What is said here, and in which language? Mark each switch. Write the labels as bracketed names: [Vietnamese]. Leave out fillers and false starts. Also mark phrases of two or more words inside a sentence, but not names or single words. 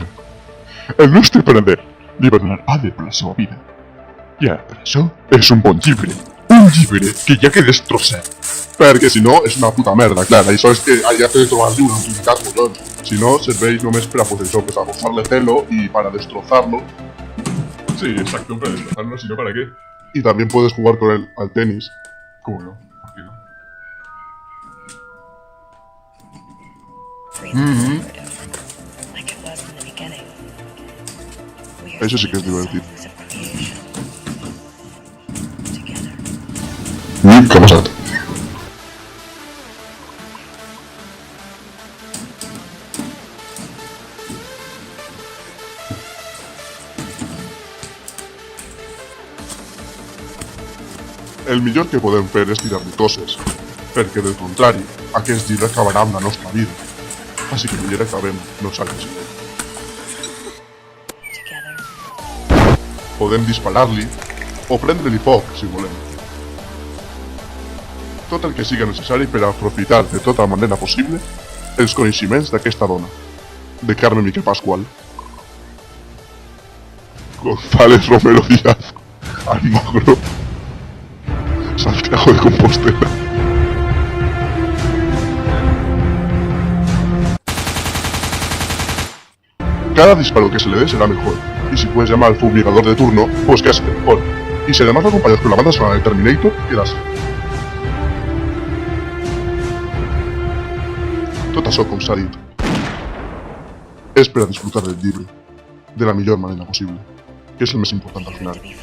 [Catalan] El nostre panader li va donar pa per la seva vida. I ara, per això, és un bon llibre. Un llibre que ja que destrossem. Perquè si no, és una puta merda, clar. Això és que ja t'he de trobar-li una utilitat, collons. Si no, serveix només per a, pues això, [Spanish] pues a posarle celo y para destrozarlo. Sí, exacto, para destrozarlo, si no, ¿para qué? Y también puedes jugar con él al tenis. ¿Cómo no? ¿Por qué no? Eso sí que es divertido. ¿Qué ha pasado? [Catalan] El millor que podem fer és tirar-li coses, perquè del contrari, aquest llibre acabarà amb la nostra vida. Així que millor acabem nosaltres. Podem disparar-li, o prendre-li foc, si volem. Tot el que siga necessari per aprofitar de tota manera possible els coneixements d'aquesta dona, de Carme Miquel Pascual. [Spanish] González Romero Díaz, Almagro, Santiago de Compostela. Cada disparo que se le dé será mejor, y si puedes llamar al fumigador de turno, pues que es mejor. Y si además lo acompañas con la banda sonora de Terminator, quedas. [Catalan] Tot això, com s'ha dit, és per a disfrutar del llibre de la millor manera possible, que és el més important al final.